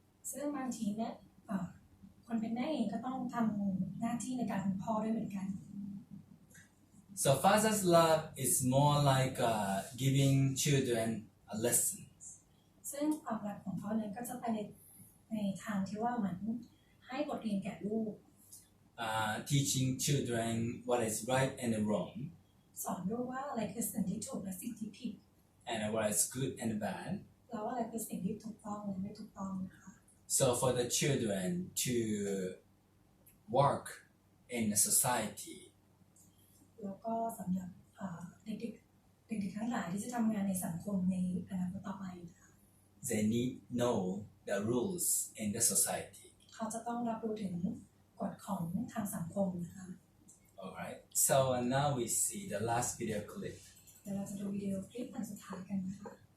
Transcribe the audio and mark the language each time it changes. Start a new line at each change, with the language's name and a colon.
Thai: ซึ่งบางทีเนี่ยคนเป็นแม่เองก็ต้องทำหน้าที่ในการเป็นพ่อด้วยเหมือนกัน
English: So father's love is more like giving children a lesson.
Thai: ซึ่งความรักของเขาเนี่ยก็จะไปในทางที่ว่าเหมือนให้บทเรียนแก่ลูก
English: Teaching children what is right and wrong,
Thai: สอนลูกว่าอะไรคือสิ่งที่ถูกและสิ่งที่ผิด
English: and what is good and bad.
Thai: แล้วอะไรคือสิ่งที่ถูกต้องและไม่ถูกต้องนะคะ
English: So for the children to work in a society,
Thai: แล้วก็สำหรับเด็กๆทั้งหลายที่จะทำงานในสังคมในอนาคตต่อไปนะคะ
English: they need know the rules in the society.
Thai: เขาจะต้องรับรู้ถึงกฎของทางสังคมนะคะ
English: Alright, so now we see the last video clip.
Thai: เดี๋ยวเราจะดูวิดีโอคลิปอันสุดท้ายกันนะคะ